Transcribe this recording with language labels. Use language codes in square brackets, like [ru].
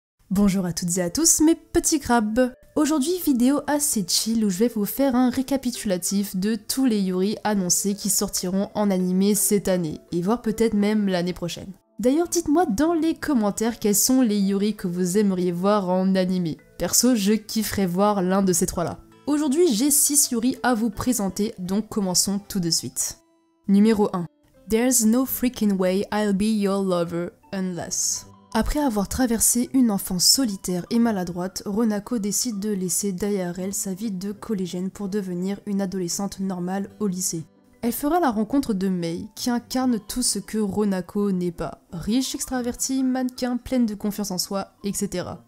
[fr] Bonjour à toutes et à tous mes petits crabes. Aujourd'hui vidéo assez chill où je vais vous faire un récapitulatif de tous les Yuri annoncés qui sortiront en animé cette année, et voire peut-être même l'année prochaine. D'ailleurs dites-moi dans les commentaires quels sont les Yuri que vous aimeriez voir en animé. Perso je kifferais voir l'un de ces trois là. Aujourd'hui j'ai 6 Yuri à vous présenter, donc commençons tout de suite. Numéro 1. [en] There's no freaking way I'll be your lover unless... [fr] Après avoir traversé une enfance solitaire et maladroite, Ronako décide de laisser derrière elle sa vie de collégienne pour devenir une adolescente normale au lycée. Elle fera la rencontre de Mei, qui incarne tout ce que Ronako n'est pas. Riche, extravertie, mannequin, pleine de confiance en soi, etc.